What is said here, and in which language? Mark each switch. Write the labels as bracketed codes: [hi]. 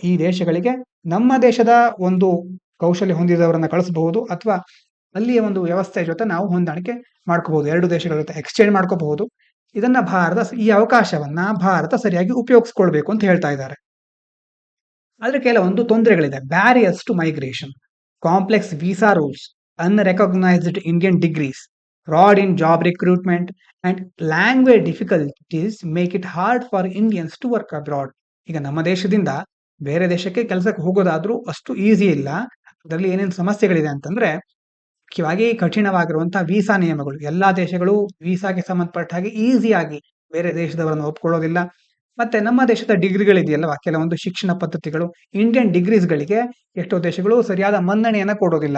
[kn] ಈ ದೇಶಗಳಿಗೆ ನಮ್ಮ ದೇಶದ ಒಂದು ಕೌಶಲ್ಯ ಹೊಂದಿದವರನ್ನ ಕಳಿಸಬಹುದು, ಅಥವಾ ಅಲ್ಲಿಯ ಒಂದು ವ್ಯವಸ್ಥೆ ಜೊತೆ ನಾವು ಹೊಂದಾಣಿಕೆ ಮಾಡ್ಕೋಬಹುದು, ಎರಡು ದೇಶಗಳ ಜೊತೆ ಎಕ್ಸ್ಚೇಂಜ್ ಮಾಡ್ಕೋಬಹುದು. ಇದನ್ನ ಈ ಅವಕಾಶವನ್ನ ಭಾರತ ಸರಿಯಾಗಿ ಉಪಯೋಗಿಸ್ಕೊಳ್ಬೇಕು ಅಂತ ಹೇಳ್ತಾ ಇದ್ದಾರೆ. ಆದ್ರೆ ಕೆಲವೊಂದು ತೊಂದರೆಗಳಿದೆ. [en] Barriers to migration, complex visa rules, unrecognised Indian degrees, fraud in job recruitment, and language difficulties make it hard for Indians to work abroad. [kn] ಈಗ ನಮ್ಮ ದೇಶದಿಂದ ಬೇರೆ ದೇಶಕ್ಕೆ ಕೆಲಸಕ್ಕೆ ಹೋಗೋದಾದ್ರೂ ಅಷ್ಟು ಈಸಿ ಇಲ್ಲ. ಅದರಲ್ಲಿ ಏನೇನು ಸಮಸ್ಯೆಗಳಿದೆ ಅಂತಂದ್ರೆ, ಮುಖ್ಯವಾಗಿ ಕಠಿಣವಾಗಿರುವಂತಹ ವೀಸಾ ನಿಯಮಗಳು. ಎಲ್ಲಾ ದೇಶಗಳು ವೀಸಾಗೆ ಸಂಬಂಧಪಟ್ಟ ಹಾಗೆ ಈಸಿಯಾಗಿ ಬೇರೆ ದೇಶದವರನ್ನು ಒಪ್ಕೊಳ್ಳೋದಿಲ್ಲ. ಮತ್ತೆ ನಮ್ಮ ದೇಶದ ಡಿಗ್ರಿಗಳಿದೆಯಲ್ವಾ, ಕೆಲವೊಂದು ಶಿಕ್ಷಣ ಪದ್ಧತಿಗಳು, ಇಂಡಿಯನ್ ಡಿಗ್ರೀಸ್ಗಳಿಗೆ ಎಷ್ಟೋ ದೇಶಗಳು ಸರಿಯಾದ ಮನ್ನಣೆಯನ್ನ ಕೊಡೋದಿಲ್ಲ.